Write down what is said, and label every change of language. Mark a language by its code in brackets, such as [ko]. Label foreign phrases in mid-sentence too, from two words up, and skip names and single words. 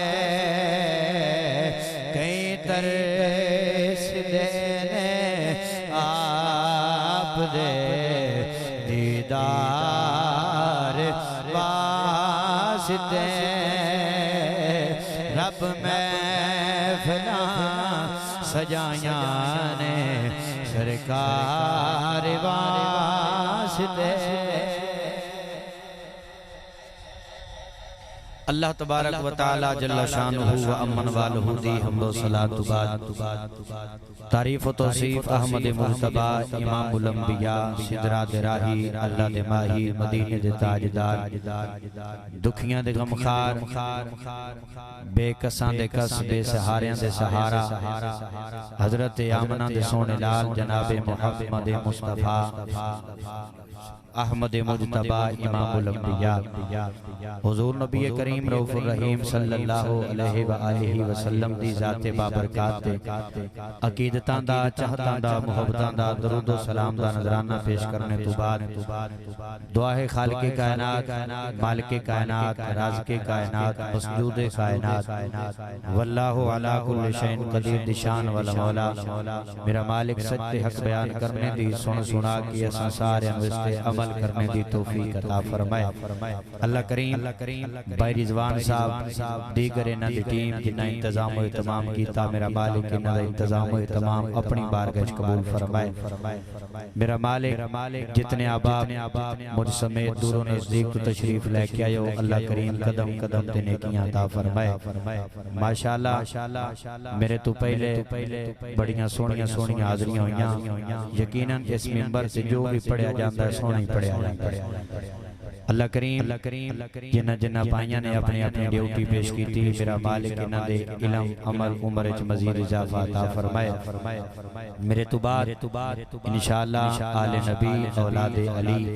[pa] کئی ترس دے نے آپ دے دیدار واسطے رب محفلاں سجائیاں نے سرکار واسطے اللہ [ar] تبارك وتعالى جل شأنه وعم نواله [pa] دی حمد و ثنا دے بعد تعریف و توصیف احمد مرتبہ امام الانبیاء سدرہ دے راہی اللہ دے ماہی مدینے دے تاجدار دکھیاں دے غمخوار بے کساں دے کس بے سہاریاں دے سہارا حضرت آمنہ دے سوہنے لال جنابِ محمد مصطفیٰ احمد مجتبیٰ امام الانبیاء حضور نبی کریم [ar] رؤوف رحيم صلى الله عليه وآله وسلم [pa] دی ذاتِ بابرکات تے عقیدتاں دا چاہتاں دا محبتاں دا درود و سلام دا نذرانہ پیش کرن توں بعد دعا اے خالقِ کائنات مالکِ کائنات رازقِ کائنات مسجودِ کائنات [ar] والله على كل شيء قدير [pa] نشان والا مولا میرا مالک سچے حق بیان کرن دی سن سنا کے اساں سارے انوں ویسے عمل کرن دی توفیق عطا فرمائے اللہ کریم بھائی رضوان صاحب دیگر اِنہاں دی ٹیم جنہاں انتظام و اہتمام کیتا میرا مالک اِنہاں دا انتظام و اہتمام اپنی بارگاہ چ قبول فرمائے میرا مالک جتنے احباب مجھ سمیت دوروں نزدیک توں تشریف لے کے آئے او اللہ کریم قدم قدم تے نیکیاں عطا فرمائے ماشاءاللہ میرے توں پہلاں بڑیاں سوہنیاں سوہنیاں حاضریاں ہوئیاں یقیناً اس منبر توں جو وی پڑھیا جاندا اے سوہنا ای پڑھیا جاندا اے اللہ کریم جنہاں جنہاں بھائیاں نے اپنی اپنی ڈیوٹی پیش کیتی سی میرا مالک اِنہاں دے علم عمل عمر چ مزید اضافہ عطا فرمائے میرے توں بعد ان شاءاللہ آلِ نبی اولادِ علی